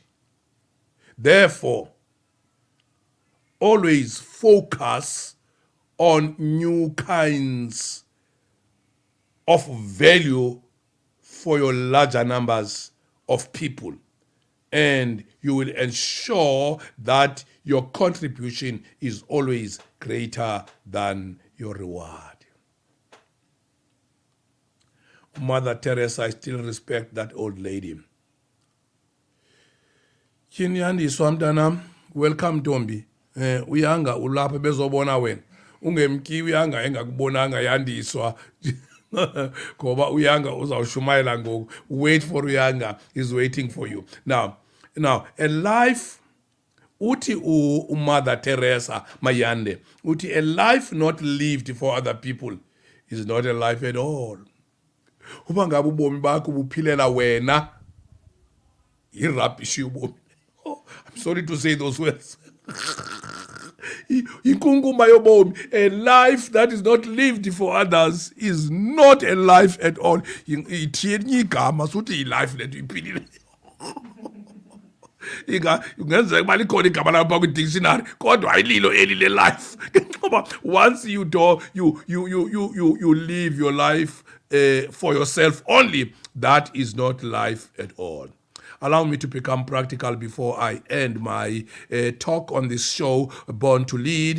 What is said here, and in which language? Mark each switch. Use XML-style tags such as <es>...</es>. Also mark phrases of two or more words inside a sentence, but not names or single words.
<en>Therefore, always focus on new kinds of value for your larger numbers of people. and you will ensure that your contribution is always greater than your reward. Mother Teresa, I still respect that old lady.</en> <xh>Chinyandiswa mntanam, welcome Ntombi. Uyanga ulapha bezobona wena. Ungemki uyanga engakubonanga yandiswa. Ngoba uyanga uzawushumayela ngoku.</xh> <en>Wait for uyanga, he's waiting for you. Now, a life uthi Mother Teresa Mayande, uthi a life not lived for other people is not a life at all.</en> <xh>Uba ngabe ubomi bakho buphilela wena, irubbish ubomi.</xh> <en>Oh, I'm sorry to say those words.</en> <xh>Inkunkuma yobomi,</xh> <en>a life that is not lived for others is not a life at all.</en> <xh>Ithiyeni igama suthi life lethu iphilile. Ungenzeka uba likhona igama lapha kwi-dictionary kodwa ayililo eli le-life.</xh> <en>Once you live your life for yourself only, that is not life at all. Allow me to become practical before I end my talk on this show, Born to Lead.</en>